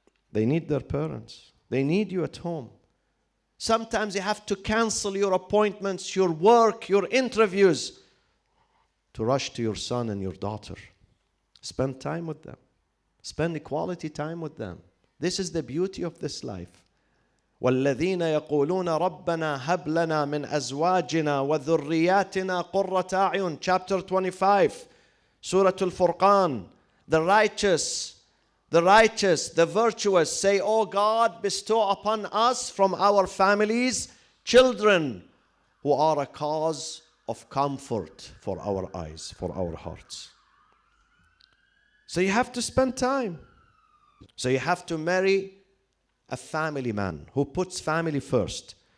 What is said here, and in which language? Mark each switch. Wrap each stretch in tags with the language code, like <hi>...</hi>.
<en>They need their parents. They need you at home. Sometimes you have to cancel your appointments, your work, your interviews to rush to your son and your daughter. Spend time with them. Spend quality time with them. This is the beauty of this life.</en> <ar>وَالَّذِينَ يَقُولُونَ رَبَّنَا هَبْ لَنَا مِنْ أَزْوَاجِنَا وَذُرِّيَّاتِنَا قُرَّةَ أَعْيُنٍ</ar> <en>Chapter 25, Surah Al-Furqan. The righteous, the virtuous say, Oh God, bestow upon us from our families children who are a cause of comfort for our eyes, for our hearts. So you have to spend time. So you have to marry a family man who puts family first.</en>